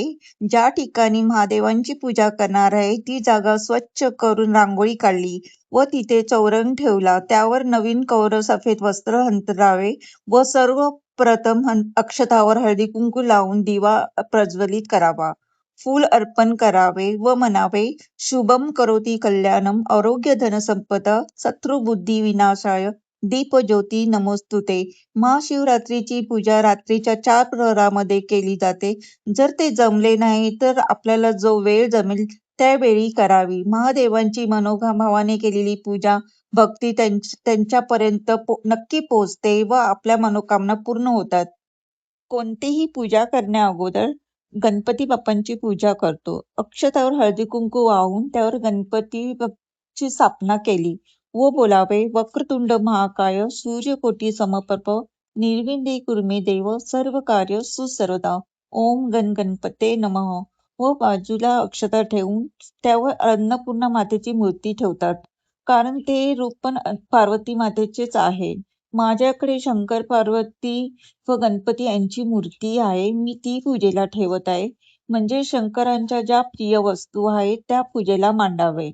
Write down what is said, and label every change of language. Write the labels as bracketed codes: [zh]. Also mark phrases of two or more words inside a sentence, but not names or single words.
[mr] ज्या ठिकाणी महादेवांची पूजा करणार आहे ती जागा स्वच्छ करून रांगोळी काढली व तिथे चौरंग ठेवला. त्यावर नवीन कौर सफेद वस्त्र अंतरावे व सर्वप्रथम अक्षतावर हळदी कुंकू लावून दिवा प्रज्वलित करावा. फूल अर्पण करावे व म्हणावे, [sa] शुभम करोती कल्याणम आरोग्य धन संपदा शत्रुबुद्धी विनाशाय दीप ज्योती नमोस्तुते. [mr] महाशिवरात्रीची पूजा रात्रीच्या 4 प्रहरामध्ये केली जाते. जर ते जमले नाही तर आपल्याला जो वेळ जमेल त्यावेळी करावी. महादेवांची मनोभावाने केलेली पूजा भक्ती त्यांच्यापर्यंत नक्की पोहोचते व आपल्या मनोकामना पूर्ण होतात. कोणतीही पूजा करण्या अगोदर गणपती बाप्पांची पूजा करतो. अक्षतावर हळदी कुंकू वाहून त्यावर गणपती ची स्थापना केली व बोलावे, [sa] वक्रतुंड महाकाय सूर्यकोटी समप्रभ निर्विघ्ने कुर्मे देव सर्व कार्य सुसर्वदा. ओम गणपते नमः. [mr] व बाजूला अक्षता ठेवून त्यावर अन्नपूर्णा मातेची मूर्ती ठेवतात, कारण ते रूप पण पार्वती मातेचेच आहे. माझ्याकडे शंकर पार्वती व गणपती यांची मूर्ती आहे. मी ती पूजेला ठेवत आहे. म्हणजे शंकरांच्या ज्या प्रिय वस्तू आहेत त्या पूजेला मांडावे.